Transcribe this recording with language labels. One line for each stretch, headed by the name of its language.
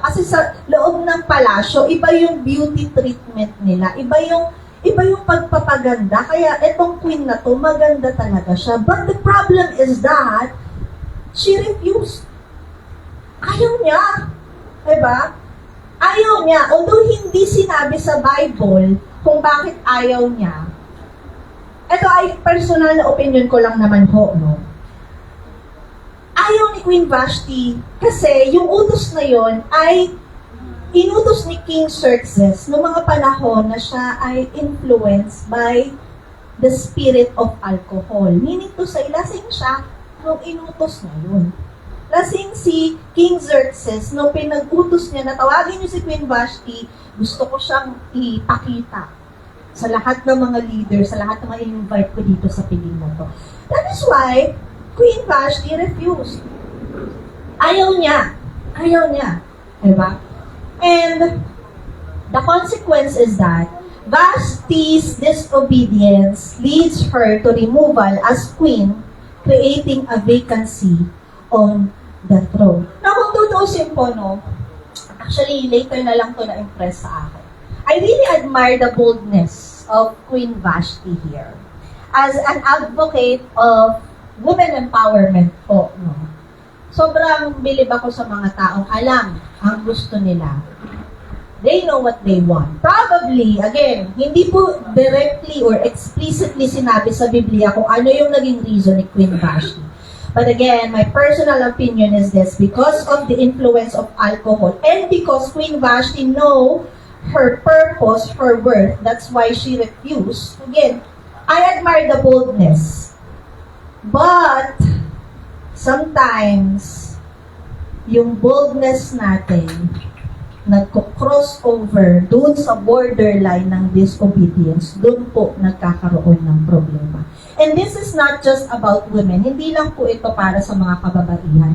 Filipino: Kasi sa loob ng palasyo, iba yung beauty treatment nila. Iba yung pagpapaganda. Kaya itong queen na to, maganda talaga siya.
English: But the problem is that she refused.
Filipino: Ayaw niya. Diba? Ayaw niya. Although hindi sinabi sa Bible kung bakit ayaw niya. Ito ay personal na opinion ko lang naman ho, no? Ayaw ni Queen Vashti kasi yung utos na yon ay inutos ni King Xerxes noong mga panahon na siya ay
English: influenced by the spirit of alcohol. Meaning to say,
Filipino: lasing siya nung inutos na yun. Kasing si King Xerxes, nung pinag-utos niya na tawagin niyo si Queen Vashti, gusto ko siyang ipakita sa lahat ng mga leaders, sa lahat ng mga invite ko dito sa piling na to.
English: That is why Queen Vashti refused.
Filipino: Ayaw niya. Ayaw niya. Diba?
English: And the consequence is that Vashti's disobedience leads her to removal as queen, creating a vacancy on the throne.
Filipino: Now, kung tutuusin po, no, actually, later na lang to na-impress sa akin.
English: I really admire the boldness of Queen Vashti here. As an advocate of women empowerment
Filipino: po, no, sobrang bilib ako sa mga taong alam ang gusto nila.
English: They know what they want. Probably, again,
Filipino: hindi po directly or explicitly sinabi sa Biblia kung ano yung naging reason ni Queen Vashti.
English: But again, my personal opinion is this: because of the influence of alcohol and because Queen Vashti know her purpose, her worth, that's why she refused. Again, I admire the boldness.
Filipino: But sometimes, yung boldness natin nagko-cross over dun sa borderline ng disobedience, dun po nagkakaroon ng problema.
English: And this is not just about women.
Filipino: Hindi lang po ito para sa mga kababaihan.